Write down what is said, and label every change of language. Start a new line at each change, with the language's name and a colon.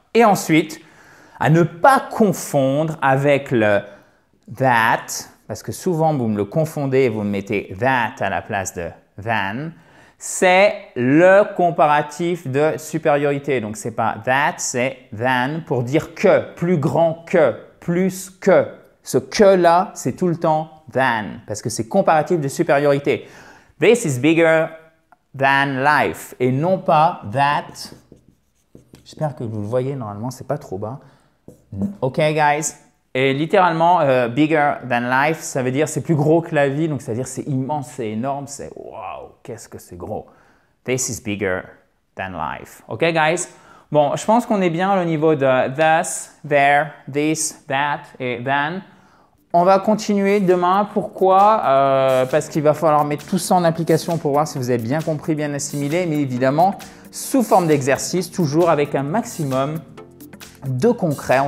French: Et ensuite, à ne pas confondre avec le that, parce que souvent vous me le confondez et vous me mettez that à la place de than, c'est le comparatif de supériorité. Donc, ce n'est pas that, c'est than pour dire que, plus grand que, plus que. Ce que-là, c'est tout le temps than, parce que c'est comparatif de supériorité.
English: This is bigger than life,
French: et non pas that. J'espère que vous le voyez, normalement, c'est pas trop bas.
English: OK, guys?
French: Et littéralement,
English: bigger than life,
French: ça veut dire c'est plus gros que la vie, donc c'est-à-dire c'est immense, c'est énorme, c'est wow, qu'est-ce que c'est gros.
English: This is bigger than life. OK, guys?
French: Bon, je pense qu'on est bien au niveau de thus, there, this, that et than. On va continuer demain. Pourquoi? Parce qu'il va falloir mettre tout ça en application pour voir si vous avez bien compris, bien assimilé, mais évidemment, sous forme d'exercice, toujours avec un maximum de concret.